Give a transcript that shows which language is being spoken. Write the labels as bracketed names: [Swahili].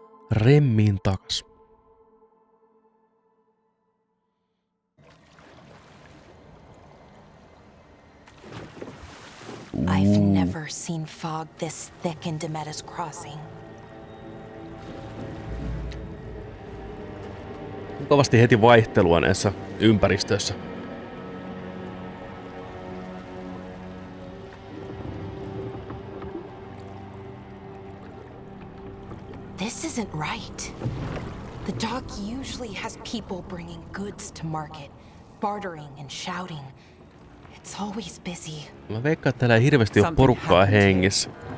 [Finnish] Remmiin takas. [English] I've never seen fog this thick in D'metas Crossing. [Finnish] Kovasti heti vaihtelua näissä ympäristöissä. [English] This isn't right. The dock usually has people bringing goods to market, bartering and shouting. It's always busy. [Finnish] Mä veikkaan, että täällä ei hirveästi ole porukkaa hengissä.